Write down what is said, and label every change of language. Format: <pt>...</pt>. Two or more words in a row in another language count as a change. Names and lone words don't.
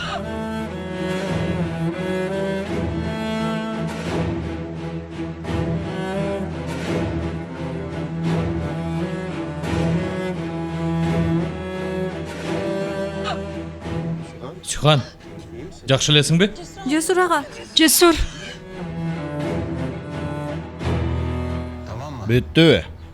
<ky>Sükan. Жакшы элесиңби?</ky> <tr>Cesur ağa. Cesur.</tr> <ky>Бүттүбү?</ky>